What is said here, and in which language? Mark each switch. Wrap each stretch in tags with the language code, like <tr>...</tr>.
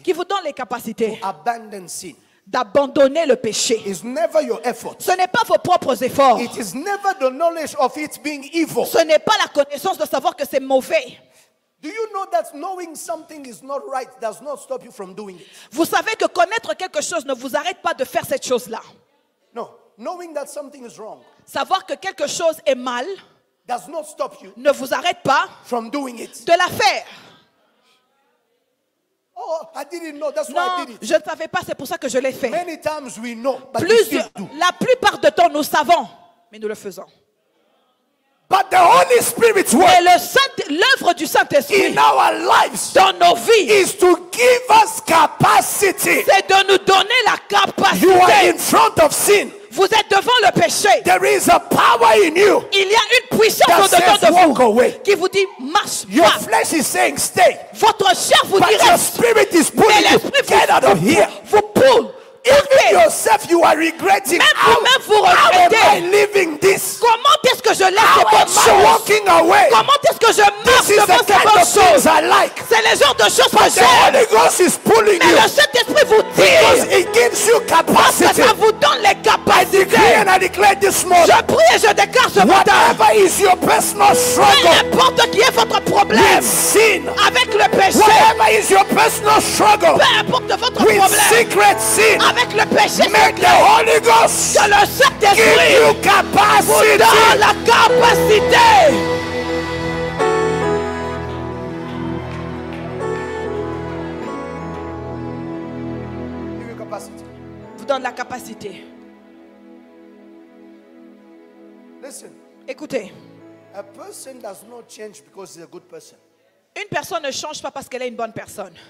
<fr>qui vous donne les capacités</fr> <en>to abandon sin.</en> <fr>d'abandonner le péché.</fr> <en>It's never your effort.</en> <fr>Ce n'est pas vos propres efforts.</fr> <en>It is never the knowledge of it being evil.</en> <fr>Ce n'est pas la connaissance de savoir que c'est mauvais.</fr> <en>Do you know that knowing something is not right does not stop you from doing it?</en> <fr>Vous savez que connaître quelque chose ne vous arrête pas de faire cette chose-là.</fr> <en>No. Knowing that something is wrong</en> <fr>Savoir que quelque chose est mal</fr> <en>does not stop you</en> <fr>ne vous arrête pas</fr> <en>from doing it.</en> <fr>de la faire.</fr> <en>Oh, I didn't know. That's why I</en> <fr>Non,</fr> <en>did it.</en> <fr>je ne savais pas, c'est pour ça que je l'ai fait.</fr> <en>Many times we know, but we still do.</en> <fr>La plupart du temps, nous savons, mais nous le faisons.</fr> <en>But the Holy Spirit's</en> <fr>Et</fr> <en>work</en> <fr>l'œuvre du Saint-Esprit</fr> <en>in our lives</en> <fr>dans nos vies,</fr> <en>is to give us capacity.</en> <fr>c'est de nous donner la</fr> <en>You are</en> <fr>capacité.</fr> <en>in front of sin.</en> <fr>Vous êtes devant le péché.</fr> <en>There is a power in you</en> <fr>Il y a une puissance</fr> <en>that</en> <fr>au-dedans</fr> <en>says</en> <fr>de</fr> <en>walk</en> <fr>vous</fr> <en>away.</en> <fr>qui vous dit marche</fr> <en>Your</en> <fr>pas.</fr> <en>flesh is saying stay,</en> <fr>Votre chair vous</fr> <en>but</en> <fr>dit</fr> <en>your</en> <fr>reste.</fr> <en>spirit is</en> <fr>Mais</fr> <en>pulling you.</en> <fr>l'esprit</fr> <en>Get out of here.</en> <fr>vous pousse.</fr> <en>Even yourself, you are regretting.</en> <fr>Même</fr> <en>How,</en> <fr>vous-même, vous</fr> <en>how am I</en> <fr>regrettez.</fr> <en>living this?</en> <fr>Comment est-ce que je laisse</fr> <en>How</en> <fr>ces bonnes</fr> <en>am I</en> <fr>choses?</fr> <en>walking away?</en> <fr>Comment est-ce que je marche</fr> <en>This is</en> <fr>devant</fr> <en>the</en> <fr>ces</fr> <en>kind</en> <fr>bonnes</fr> <en>of things</en> <fr>choses?</fr> <en>I like.</en> <fr>C'est le genre de choses que</fr> <en>But the</en> <fr>j'aime.</fr> <en>Holy Ghost is pulling</en> <fr>Mais</fr> <en>you</en> <fr>le Saint-Esprit vous</fr> <en>because</en> <fr>tire.</fr> <en>it gives you</en> <fr>Parce que</fr> <en>capacity.</en> <fr>ça vous donne les</fr> <en>I decree</en> <fr>capacités.</fr> <en>and I declare this morning,</en> <fr>Je prie et je déclare ce matin.</fr> <en>whatever is your personal</en> <fr>Peu</fr> <en>struggle</en> <fr>importe qui est votre problème</fr> <en>with sin,</en> <fr>avec le péché.</fr> <en>whatever is your personal struggle</en> <fr>Peu importe votre</fr> <en>with</en> <fr>problème</fr> <en>secret sin,</en> <fr>avec le péché.</fr> <en>make the</en> <fr>secret,</fr> <en>Holy Ghost</en> <fr>que le</fr> <en>give</en> <fr>Saint-Esprit</fr> <en>you</en> <fr>vous</fr> <en>capacity.</en> <fr>donne la capacité.</fr> <en>Give you capacity.</en> <fr>Vous donne la capacité.</fr> <en>Listen,</en> <fr>Écoutez,</fr> <en>a person does not change because he's a good person.</en> <fr>une personne ne change pas parce qu'elle est une bonne personne.</fr>